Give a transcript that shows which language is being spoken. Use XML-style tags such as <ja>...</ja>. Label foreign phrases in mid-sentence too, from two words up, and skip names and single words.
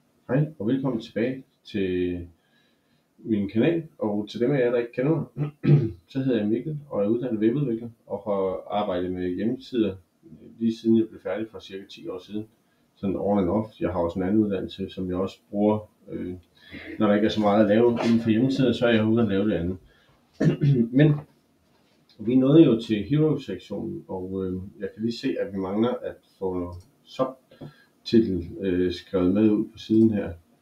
<da>Hej og velkommen tilbage til min kanal, og til dem af jer, der ikke kender mig, så hedder jeg Mikkel og er uddannet webudvikler og har arbejdet med hjemmesider lige siden jeg blev færdig for cirka 10 år siden.</da> <en>Sådan on and off.</en> <da>Jeg har også en anden uddannelse, som jeg også bruger, når der ikke er så meget at lave inden for hjemmesider, så er jeg ude at lave det andet. Men vi nåede jo til Hero-sektionen, og jeg kan lige se, at vi mangler at få subtitel skrevet med ud på siden her.</da>